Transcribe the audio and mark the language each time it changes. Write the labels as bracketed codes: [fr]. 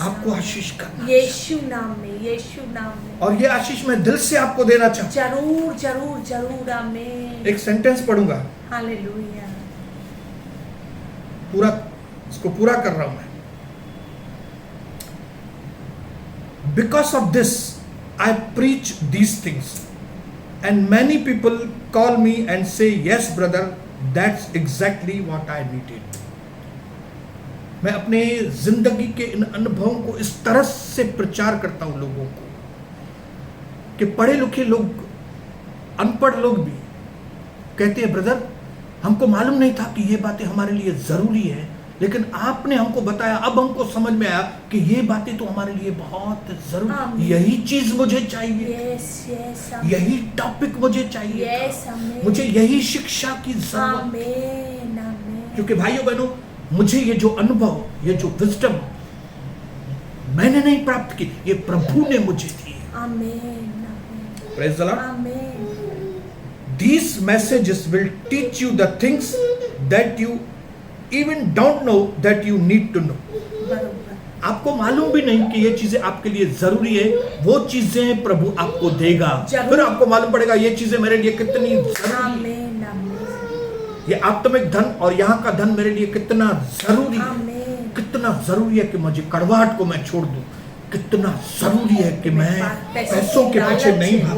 [hi] आपको आशीष करना, यीशु नाम में, यीशु नाम में। और ये आशीष मैं दिल से आपको देना चाहता हूं। जरूर जरूर जरूर। आमीन। एक सेंटेंस पढ़ूंगा, हालेलुया। पूरा इसको पूरा कर रहा हूं मैं। [en] Because of this I preach these things and many people call me and say, yes brother, that's exactly what I needed. [hi] मैं अपने जिंदगी के इन अनुभवों को इस तरह से प्रचार करता हूं लोगों को कि पढ़े लिखे लोग, अनपढ़ लोग भी कहते हैं, ब्रदर हमको मालूम नहीं था कि ये बातें हमारे लिए जरूरी है, लेकिन आपने हमको बताया, अब हमको समझ में आया कि ये बातें तो हमारे लिए बहुत जरूरी, यही चीज मुझे चाहिए, [en] yes yes, [hi] यही टॉपिक मुझे चाहिए, [en] yes, आमीन, [hi] मुझे यही शिक्षा की जरूरत। आमीन, आमीन। क्योंकि भाइयों बहनों, मुझे ये जो अनुभव, ये जो विजडम मैंने नहीं प्राप्त की, ये प्रभु ने मुझे दी। आमीन, आमीन, [en] Praise the Lord. [hi] आमीन। [en] These messages will teach you the things that you even don't know that you need to know. [hi] बरोबर। आपको मालूम भी नहीं कि ये चीजें आपके लिए जरूरी है, वो चीजें प्रभु आपको देगा। जरूर। फिर आपको मालूम पड़ेगा ये चीजें मेरे लिए कितनी जरूरी है। आमीन, आमीन, ये आत्मिक धन और यहाँ का धन मेरे लिए कितना जरूरी है। आमीन। कितना जरूरी है कि मुझे कड़वाहट को मैं छोड़ दूं। कितना जरूरी है कि मैं पैसों के पीछे नहीं भागूं।